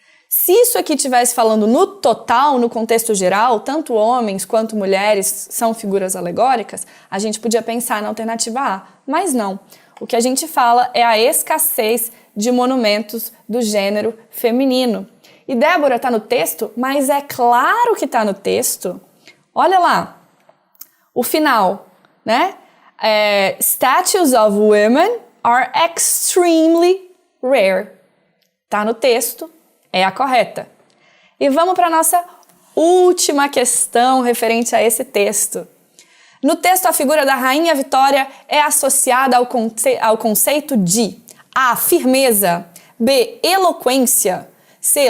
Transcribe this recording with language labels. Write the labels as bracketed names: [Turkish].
[Portuguese] Se isso aqui estivesse falando no total, no contexto geral, tanto homens quanto mulheres são figuras alegóricas, a gente podia pensar na alternativa A, mas não. O que a gente fala é a escassez de monumentos do gênero feminino. E Débora, está no texto? Mas é claro que está no texto. Olha lá, o final, né? [English] Statues of women are extremely rare. [Portuguese] Tá no texto, é a correta. E vamos para a nossa última questão referente a esse texto. No texto, a figura da Rainha Vitória é associada ao conceito de A. Firmeza, B. Eloquência, C.